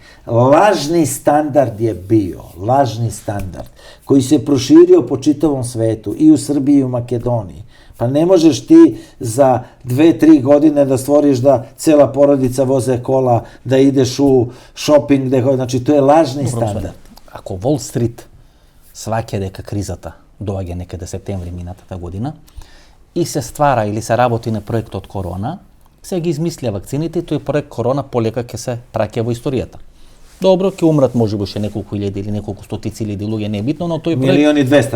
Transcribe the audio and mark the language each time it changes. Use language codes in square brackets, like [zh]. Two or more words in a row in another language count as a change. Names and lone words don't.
[sr] Lažni standard je bio, lažni standard, koji se proširio po čitavom svetu, i u Srbiji i u Makedoniji. Pa ne možeš ti za 2-3 godine da stvoriš da cela porodica voze kola, da ideš u shopping, znači to je lažni standard. [mk] Ако Wall Street сваќа дека кризата доаѓа некаде септември минатата година и се ствара или се работи на проектот Корона, се ги измислија вакцините и тој проект Корона полека ќе се праќа во историјата. Добро, ќе умрат можеби ше неколку илјади или неколку стотици илјади луѓе, не е битно, но тој проект...